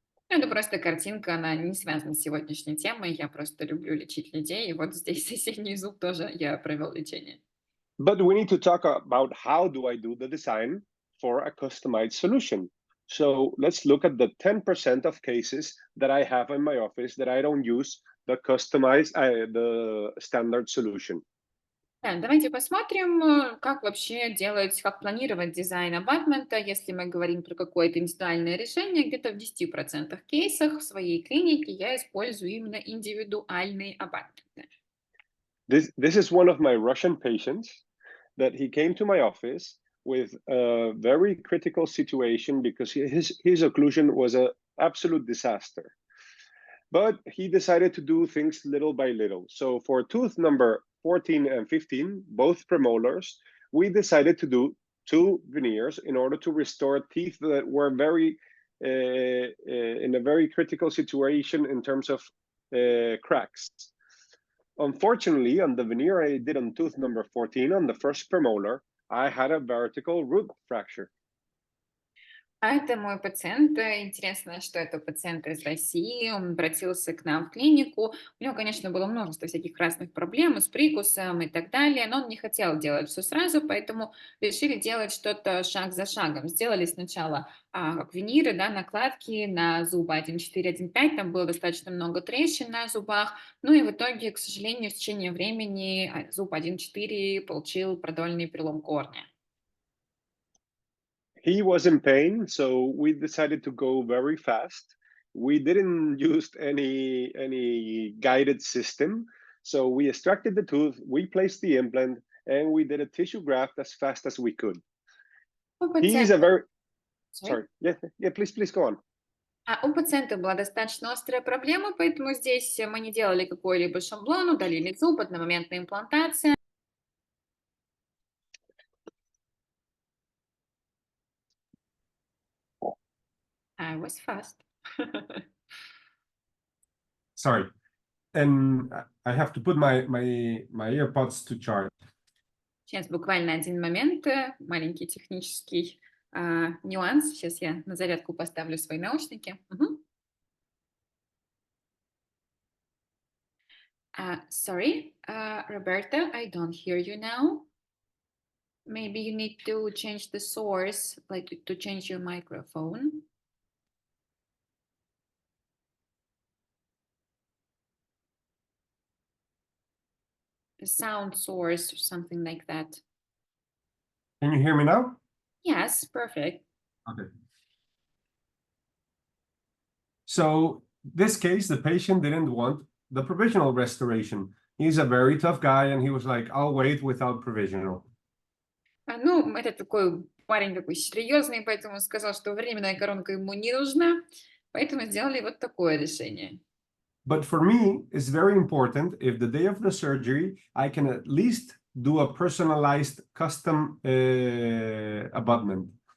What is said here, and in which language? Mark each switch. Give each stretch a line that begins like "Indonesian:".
Russian: Это просто картинка, она не связана с сегодняшней темой. Я просто люблю лечить людей. И вот здесь соседний зуб тоже я провел лечение.
English: But we need to talk about how do I do the design for a customized solution. So let's look at the 10% of cases that I have in my office that I don't use the customized, the standard solution. Да, давайте посмотрим, как вообще делать, как планировать дизайн абатмента, если мы говорим про какое-то индивидуальное решение. Где-то в 10% кейсах в своей клинике я использую именно индивидуальные абатменты. This is one of my Russian patients that he came to my office with a very critical situation because his occlusion was an absolute disaster. But he decided to do things little by little. So for tooth number 14 and 15, both premolars, we decided to do two veneers in order to restore teeth that were very in a very critical situation in terms of cracks. Unfortunately, on the veneer I did on tooth number 14, on the first premolar, I had a vertical root fracture.
Russian: А это мой пациент. Интересно, что это пациент из России. Он обратился к нам в клинику. У него, конечно, было множество всяких разных проблем с прикусом и так далее, но он не хотел делать все сразу, поэтому решили делать что-то шаг за шагом. Сделали сначала как виниры, да, накладки на зубы 1,4, 1,5. Там было достаточно много трещин на зубах. Ну и в итоге, к сожалению, в течение времени зуб 1,4 получил продольный перелом корня.
English: He was in pain, so we decided to go very fast. We didn't use any guided system. So we extracted the tooth, we placed the implant, and we did a tissue graft as fast as we could.
Russian: У
English: He is
Russian: пациента,
English: a very sorry. sorry. Yeah, please go on.
Russian: У пациента была достаточно острая проблема, поэтому здесь мы не делали какой-либо шаблон, удалили зуб, одномоментная имплантация.
English: I was fast. Sorry. And I have to put my AirPods to charge.
Russian: Сейчас буквально один момент, маленький технический нюанс. Сейчас я на зарядку поставлю свои наушники. Мгм.
English: Sorry, Roberto, I don't hear you now. Maybe you need to change the source, like to change your microphone. The sound source or something like that. Can you hear me now? Yes, perfect. Okay. So this case, the patient didn't want the provisional restoration. He's a very tough guy, and he was like, I'll wait without provisional.
Russian: Ну, это такой парень такой серьезный, поэтому сказал, что временная коронка ему не нужна, поэтому сделали вот такое решение.
English: But for me, it's very important if the day of the surgery, I can at least do a personalized custom abutment.